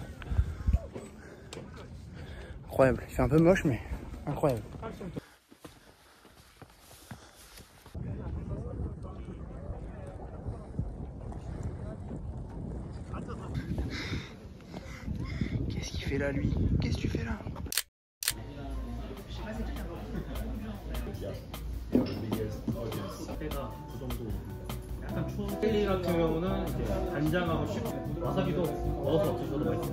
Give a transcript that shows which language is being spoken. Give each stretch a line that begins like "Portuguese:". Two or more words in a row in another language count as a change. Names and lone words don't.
French: Incroyable. Il fait un peu moche mais incroyable. Qu'est-ce qu'il fait là lui? Qu'est-ce que tu fais là?
Korean: 젤리 같은 경우는 이제 간장하고 와사비도 넣어서 드셔도 맛있어요.